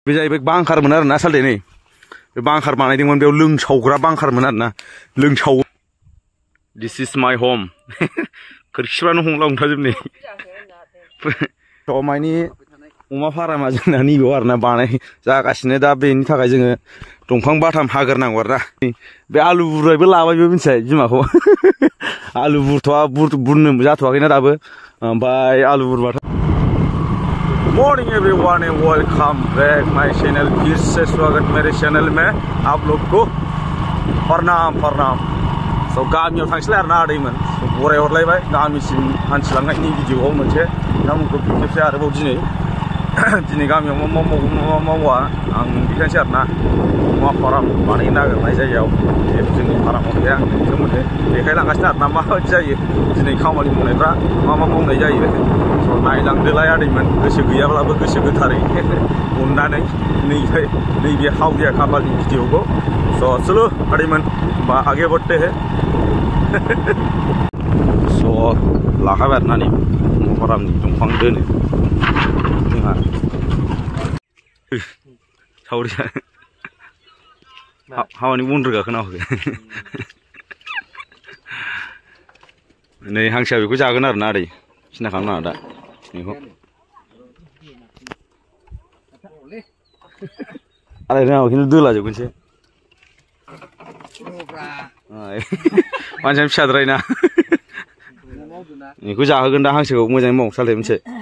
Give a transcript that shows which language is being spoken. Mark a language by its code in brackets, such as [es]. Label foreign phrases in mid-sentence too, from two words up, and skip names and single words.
[brx] बे जाहैबाय बांखारमोन आरोना सालथे नै बे बांखार बानायदोंमोन बेयाव लोंसावग्रा बांखारमोन आरोना लोंसाव [en] this is my home [brx] खोरखिफ्रानो हंला हंथाजोबनै मानि अमा फारामा जोंना नैबेयाव आरोना बानाय जागासिनो दा बेनि थाखाय जोङो दंफां बाथाम हाग्रोनांगौ आरोना बे आलु बुरनायबो लाबाय बे मिथिबाय बिमाखौ आलु बुरनो जाथ'वाखैना दाबो ओमफ्राय आलु बुरबाथाय [en] morning everyone and welcome back my channel [hi] फिर से स्वागत मेरे चैनल में आप लोग को प्रणाम [brx] सो गामियाव थांसैलाय आरोना आदैमोन बराय हरलायबाय गामिसिम हान्थिलांनायनि भिडिअआव मोनसे नोंथांमोनखौ खेबसे आरोबाव दिनै गामियाव मा मावा आं देखायनोसै आरोना अमा फार्म बानायनो नागिरनाय जायगायाव जोंनि फार्माव गैया सोमोन्दै देखायलांगासिनो आरोना माबायदि जायो दिनै खामानि मावनायफ्रा मा मावनाय जायो स' नायलांदोलाय आदैमोन गोसो गैयाब्लाबो गोसो गोथारै अननानै नैबे हावरिया खाफालनि भिडिअखौ स' चलो आदैमोन होमबा [hi] आगे बढ़ते हैं [brx] स' लाखाबाय आरोना नै अमा फार्मनि दंफां दोनो जोंहा सावरिया हावानि बन रोगाखोना होआखै नै हांसोआ बेखौ जागोन आरोना आदै सिन्था खालामनाङा दा बेखौ आदै रोङाबा खिन्थु दोलाजोबगोनसो मानसियानो फिसाद्रायना बेखौ जाहोगोन दा हांसोखौ मोजाङै माव सालथे मोनसे